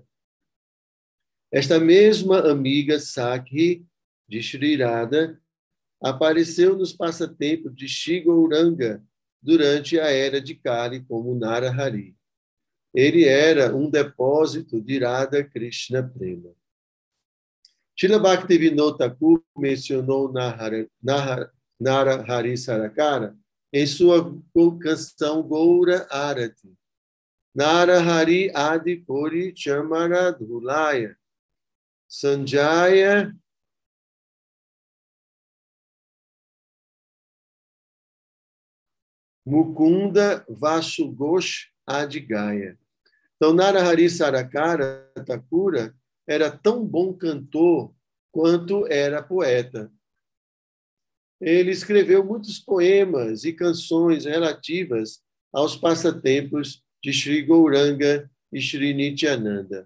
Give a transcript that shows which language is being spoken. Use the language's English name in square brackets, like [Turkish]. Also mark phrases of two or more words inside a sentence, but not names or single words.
[Portuguese] Esta mesma amiga Sakhi de Sri Radha apareceu nos passatempos de Shri Gauranga durante a era de Kali como Narahari. Ele era um depósito de Radha Krishna Prema. Srila Bhaktivinoda Thakur mencionou Narahari Sarakara em sua canção Goura Arati. [Bangla] নরহরি আদি করি চামরঢুলায় সঞ্জয় মুকুন্দ বাসুঘোষ আদিগায়. [Portuguese] Então, Narahari Sarakara Thakura era tão bom cantor quanto era poeta. Ele escreveu muitos poemas e canções relativas aos passatempos de Sri Gauranga e Sri Nityananda.